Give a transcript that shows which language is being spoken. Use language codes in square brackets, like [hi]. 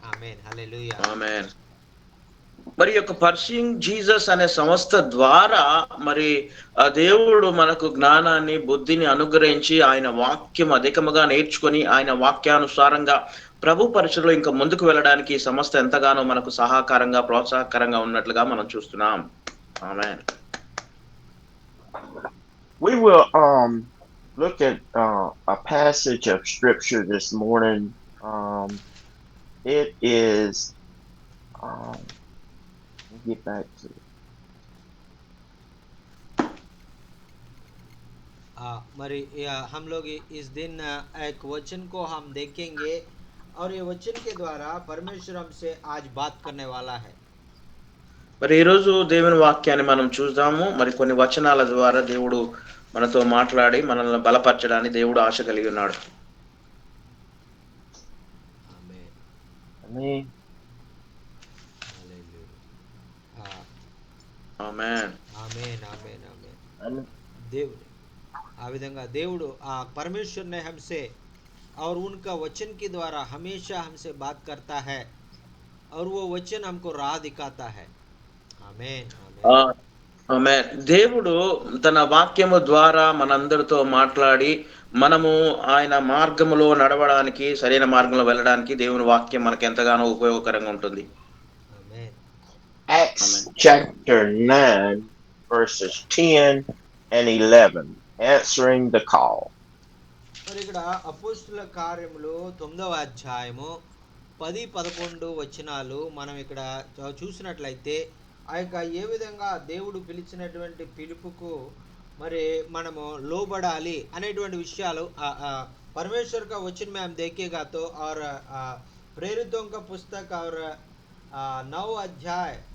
[hi] आमीन, हालेलुया। [te] ఆమేన్. మరి యొక్క పర్సూయింగ్ జీసస్ అనే సంస్థ ద్వారా మరి ఆ దేవుడు మనకు జ్ఞానాన్ని, బుద్ధిని అనుగ్రహించి ఆయన వాక్యం అధికముగా నేర్చుకొని ఆయన వాక్యానుసారంగా ప్రభు పరిచయలో ఇంకా ముందుకు వెళ్ళడానికి ఈ సంస్థ ఎంతగానో మనకు సహకారంగా, ప్రోత్సాహకరంగా ఉన్నట్లుగా మనం చూస్తున్నాం. ఆమేన్. [en] We will look at a passage of scripture this morning. It is let me get back to it. [hi] मरी हम लोग इस दिन एक वचन को हम देखेंगे और ये वचन के द्वारा परमेश्वर हमसे आज बात करने वाला है। [te] మరి ఈ రోజు దేవుని వాక్యాన్ని మనం చూద్దాము. మరి కొన్ని వచనాల ద్వారా దేవుడు మనతో మాట్లాడి మనల్ని బలపరచడానికి దేవుడు ఆశ కలిగి ఉన్నాడు. ఆమేన్, [en] Amen. [hi] हालेलुया। [te] ఆమేన్. [hi] आमीन, आमीन, आमीन। [en] Amen. [te] దేవుడు ఆ విధంగా దేవుడు [hi] परमेश्वर ने हमसे और उनका वचन के द्वारा हमेशा हमसे बात करता है और वो वचन हमको राह दिखाता है। आमीन, ఆ, आमीन। [te] ఆమేన్. దేవుడు తన వాక్యము ద్వారా మనందరితో మాట్లాడి మనము ఆయన మార్గములో నడవడానికి, సరైన మార్గంలో వెళ్ళడానికి దేవుని వాక్యం మనకు ఎంతగానో ఉపయోగకరంగా ఉంటుంది. [hi] आमीन, [en] Acts [te] amen. [en] chapter 9, verses 10 and 11, answering the call. [te] మరి ఇక్కడ అపోస్తుల కార్యములు 9వ అధ్యాయము 10-11 వచనాలు మనం ఇక్కడ చూసినట్లయితే ఆ యొక్క ఏ విధంగా దేవుడు పిలిచినటువంటి పిలుపుకు మరి మనము లోబడాలి అనేటువంటి విషయాలు [hi] परमेश्वर का वचन में हम देखेगा तो और प्रेरितों का पुस्तक और 9 अध्याय